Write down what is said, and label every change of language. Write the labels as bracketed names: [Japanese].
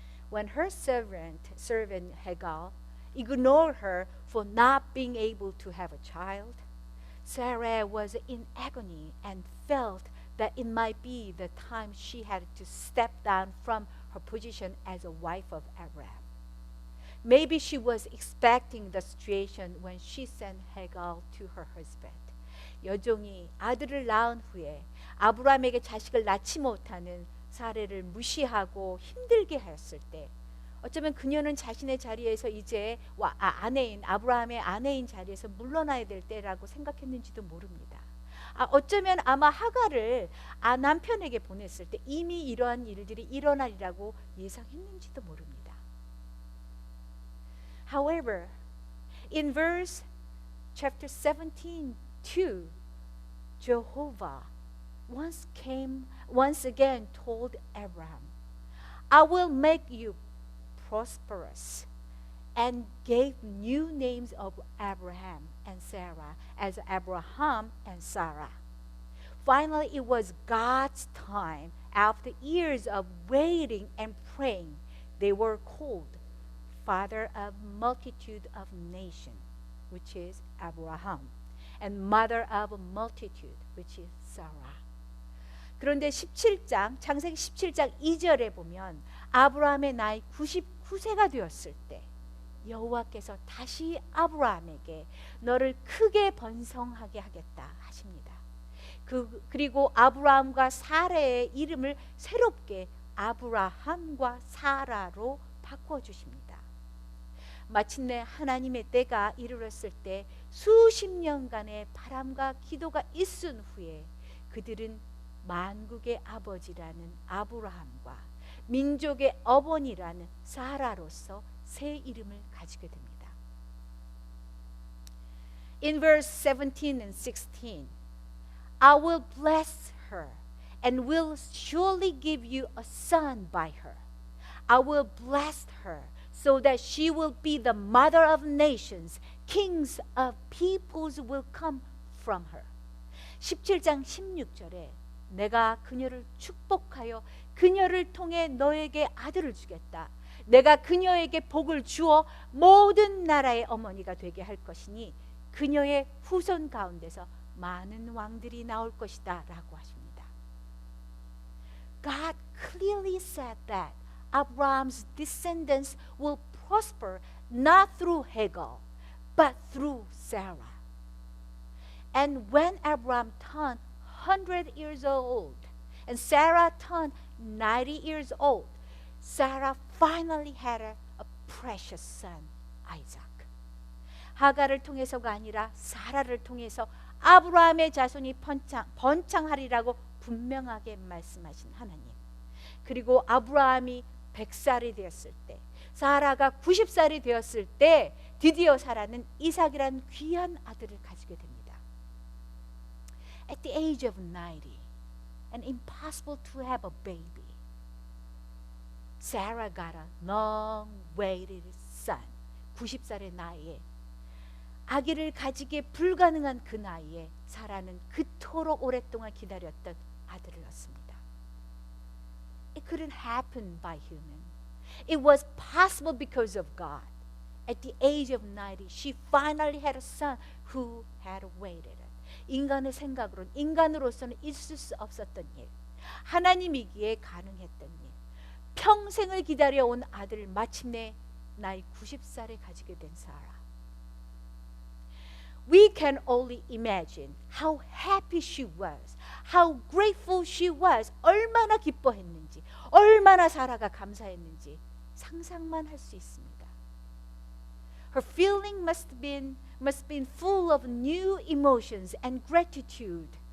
[English] When her servant Hagar ignored her for not being able to have a child, Sarah was in agony and felt that it might be the time she had to step down from her position as a wife of Abraham. Maybe she was expecting the situation when she sent Hagar to her husband. [Korean] 여종이 아들을 낳은 후에 아브라함에게 자식을 낳지 못하는 사례를 무시하고 힘들게 하였을 때 어쩌면 그녀는 자신의 자리에서 이제 아브라함의 아내인 자리에서 물러나야 될 때라고 생각했는지도 모릅니다. 어쩌면 아마 하갈을 남편에게 보냈을 때 이미 이러한 일들이 일어나리라고 예상했는지도 모릅니다. [English] However, in verse chapter 17, 2, Jehovah once again told Abraham, I will make you prosperous, and gave new names of Abraham and Sarah as Abraham and Sarah. Finally, it was God's time. After years of waiting and praying, they were called father of multitude of nations, which is Abraham, and mother of a multitude, which is Sarah. [Korean] 그런데 창세기 17장 2절에 보면 아브라함의 나이 99세가 되었을 때 여호와께서 다시 아브라함에게 너를 크게 번성하게 하겠다 하십니다. 그리고 아브라함과 사라의 이름을 새롭게 아브라함과 사라로 바꿔주십니다. 마침내 하나님의 때가 이르렀을 때 수십 년간의 바람과 기도가 있은 후에 그들은 만국의 아버지라는 아브라함과 민족의 어머니라는 사라로서 새 이름을 가지게 됩니다. [English] In verse 17 and 16, I will bless her and will surely give you a son by her. I will bless her so that she will be the mother of nations. Kings of peoples will come from her. [Korean] 17장 16절에 내가 그녀를 축복하여 그녀를 통해 너에게 아들을 주겠다. 내가 그녀에게 복을 주어 모든 나라의 어머니가 되게 할 것이니 그녀의 후손 가운데서 많은 왕들이 나올 것이다 라고 하십니다. [English] God clearly said that Abraham's descendants will prosper not through Hagar but through Sarah. And when Abraham turned 100 years old and Sarah turned 90 years old, Sarah finally had a precious son, Isaac. [Korean] 하갈을 통해서가 아니라 사라를 통해서 아브라함의 자손이 번창하리라고 분명하게 말씀하신 하나님. 그리고 아브라함이 100살이 되었을 때, 사라가 90살이 되었을 때 드디어 사라는 이삭이라는 귀한 아들을 가지게 됩니다. [English] At the age of 90, and impossible to have a baby, Sarah got a long-awaited son. [Korean] 90살의 나이에 아기를 가지기 불가능한 그 나이에 사라는 그토록 오랫동안 기다렸던 아들을 얻습니다. [English] It couldn't happen by human. It was possible because of God. at the age of 90, she finally had a son who had waited. [Korean] 인간의 생각으로는, 인간으로서는 있을 수 없었던 일, 하나님이기에 가능했던 일, 평생을 기다려온 아들을 마침내 나이 90살에 가지게 된 사라. [English] We can only imagine how happy she was, how grateful she was. [Korean] 얼마나 기뻐했는지, 얼마나 사라가 감사했는지 상상만 할 수 있습니다. [English] Her feeling must have been full of new emotions and gratitude.